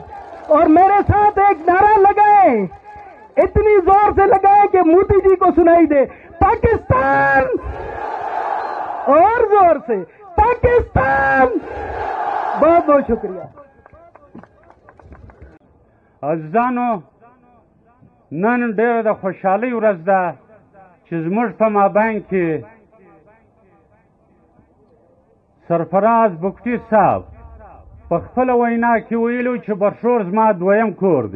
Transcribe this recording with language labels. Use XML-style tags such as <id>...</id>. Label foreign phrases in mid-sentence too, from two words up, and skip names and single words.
<ur>اور میرے ساتھ ایک نعرہ لگائیں، اتنی زور سے لگائیں کہ مودی جی کو سنائی دے، پاکستان. اور زور سے پاکستان. بہت بہت شکریہ.</ur> <ps>عزیزانو، نن ډېره د خوشحالۍ ورځ ده چې زموږ په مابین کې سرفراز بګټي صاحب په خپله وینا کې ویلو چې برشور زما دویم کور دی.</ps>